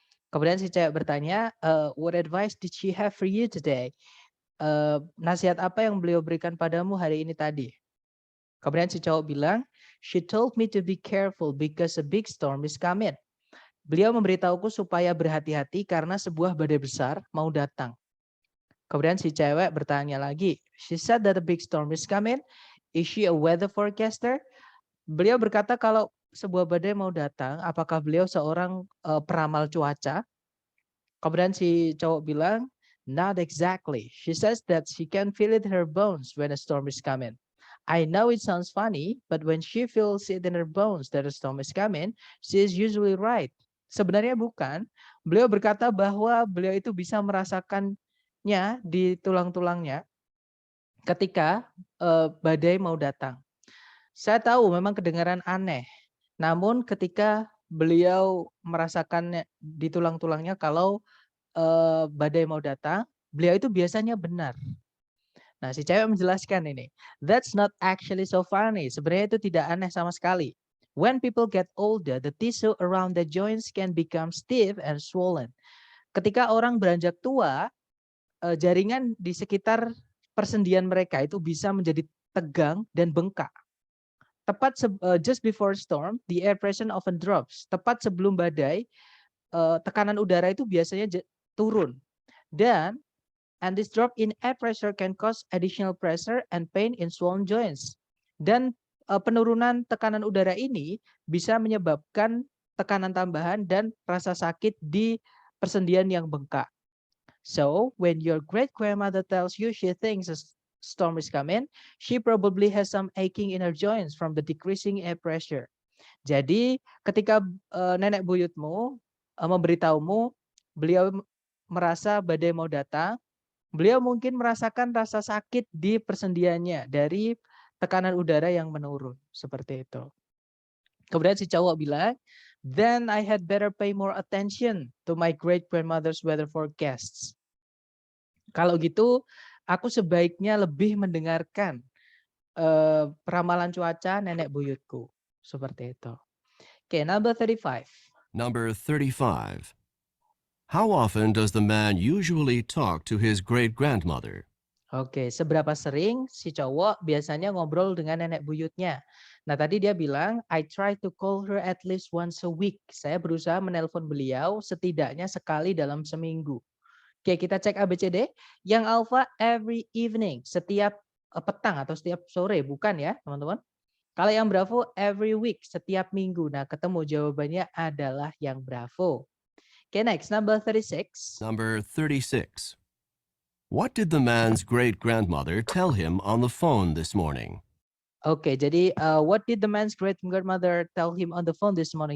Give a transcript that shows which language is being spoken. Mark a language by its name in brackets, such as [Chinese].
[Indonesian] Kemudian si cewek bertanya, [English] what advice did she have for you today? [Indonesian] Nasihat apa yang beliau berikan padamu hari ini tadi? Kemudian si cowok bilang, [English] she told me to be careful because a big storm is coming. [Indonesian] Beliau memberitahuku supaya berhati-hati karena sebuah badai besar mau datang. Kemudian si cewek bertanya lagi, [English] she said that a big storm is coming. Is she a weather forecaster? [Indonesian] Beliau berkata kalau sebuah badai mau datang, apakah beliau seorang peramal cuaca? Kemudian si cowok bilang, [English] not exactly. She says that she can feel it in her bones when a storm is coming. I know it sounds funny, but when she feels it in her bones that a storm is coming, she is usually right. [Indonesian] Sebenarnya bukan. Beliau berkata bahwa beliau itu bisa merasakannya di tulang-tulangnya ketika badai mau datang. Saya tahu memang kedengaran aneh, namun ketika beliau merasakannya di tulang-tulangnya kalau badai mau datang, beliau itu biasanya benar. Nah, si cewek menjelaskan ini, [English] that's not actually so funny. [Indonesian] Sebenarnya itu tidak aneh sama sekali. [English] When people get older, the tissue around the joints can become stiff and swollen. [Indonesian] Ketika orang beranjak tua, jaringan di sekitar persendian mereka itu bisa menjadi tegang dan bengkak. Tepat [English] just before storm, the air pressure often drops. [Indonesian] Tepat sebelum badai, tekanan udara itu biasanya turun. [English] And this drop in air pressure can cause additional pressure and pain in swollen joints. [Indonesian] Dan penurunan tekanan udara ini bisa menyebabkan tekanan tambahan dan rasa sakit di persendian yang bengkak. [English] So, when your great-grandmother tells you she thinks a storm is coming, she probably has some aching in her joints from the decreasing air pressure. [Indonesian] Jadi, ketika nenek buyutmu memberitahumu, beliau merasa badai mau datang, beliau mungkin merasakan rasa sakit di persendiannya dari tekanan udara yang menurun, seperti itu. Kemudian si cowok bilang, [English] then I had better pay more attention to my great grandmother's weather forecasts. [Indonesian] Kalau gitu, aku sebaiknya lebih mendengarkan ramalan cuaca nenek buyutku, seperti itu. [English] Okay, number 35. Number 35. How often does the man usually talk to his great-grandmother? [Indonesian] Oke, seberapa sering si cowok biasanya ngobrol dengan nenek buyutnya? Nah, tadi dia bilang, [English] I try to call her at least once a week. [Indonesian] Saya berusaha menelpon beliau setidaknya sekali dalam seminggu. Oke, kita cek ABCD. Yang alpha [English] every evening, [Indonesian] setiap petang atau setiap sore, bukan ya, teman-teman? Kalau yang bravo [English] every week, [Indonesian] setiap minggu. Nah, ketemu jawabannya adalah yang bravo. [English] Oke, next, number 36. Number 36. What did the man's great-grandmother tell him on the phone this morning? [Indonesian] Oke, jadi [English] what did the man's great grandmother tell him on the phone this morning?